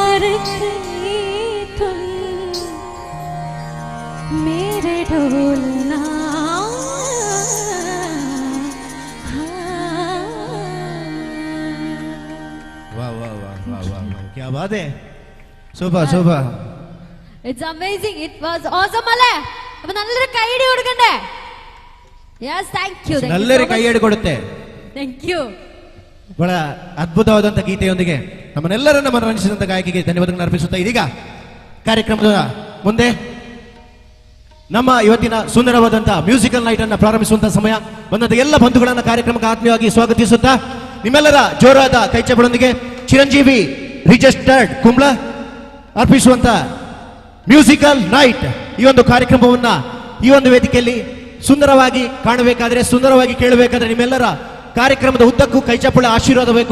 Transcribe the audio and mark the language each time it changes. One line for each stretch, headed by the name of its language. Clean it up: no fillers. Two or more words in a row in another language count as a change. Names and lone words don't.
Hindi: रही तुम मेरे ढोलना वाह वाह वाह वाह वाह वाह, क्या बात है.
English: super super. It's amazing. It was awesome അല്ലേ?
Malayalam: അപ്പൊ നല്ലൊരു കൈയടി കൊടുക്കണ്ടേ?
English: Yes, thank you.
Malayalam: നല്ലൊരു കൈയടി കൊടുത്തേ. താങ്ക്യൂ.
Kannada: ಬಹಳ ಅದ್ಭುತವಾದಂಥ ಗೀತೆಯೊಂದಿಗೆ ನಮ್ಮನ್ನೆಲ್ಲರನ್ನ ಮನರಂಜಿಸಿದಂಥ ಗಾಯಕಿಗೆ ಧನ್ಯವಾದಗಳನ್ನು ಅರ್ಪಿಸುತ್ತಾ ಇದೀಗ ಕಾರ್ಯಕ್ರಮದ ಮುಂದೆ ನಮ್ಮ ಇವತ್ತಿನ ಸುಂದರವಾದಂಥ
English: musical night
Kannada: ಅನ್ನು ಪ್ರಾರಂಭಿಸುವಂತಹ ಸಮಯ ಬಂದಂಥ ಎಲ್ಲ ಬಂಧುಗಳನ್ನ ಕಾರ್ಯಕ್ರಮಕ್ಕೆ ಆತ್ಮೀಯವಾಗಿ ಸ್ವಾಗತಿಸುತ್ತಾ ನಿಮ್ಮೆಲ್ಲರ ಜೋರಾದ ಕೈಚಪ್ಪಳೊಂದಿಗೆ ಚಿರಂಜೀವಿ ರಿಜಿಸ್ಟರ್ಡ್ ಕುಂಬ್ಳ ಅರ್ಪಿಸುವಂತ
English: musical night
Kannada: ಈ ಒಂದು ಕಾರ್ಯಕ್ರಮವನ್ನ ಈ ಒಂದು ವೇದಿಕೆಯಲ್ಲಿ ಸುಂದರವಾಗಿ ಕಾಣಬೇಕಾದ್ರೆ, ಸುಂದರವಾಗಿ ಕೇಳಬೇಕಾದ್ರೆ ನಿಮ್ಮೆಲ್ಲರ ಕಾರ್ಯಕ್ರಮದ ಉದ್ದಕ್ಕೂ ಕೈಚಪ್ಪಳ ಆಶೀರ್ವಾದ ಬೇಕು.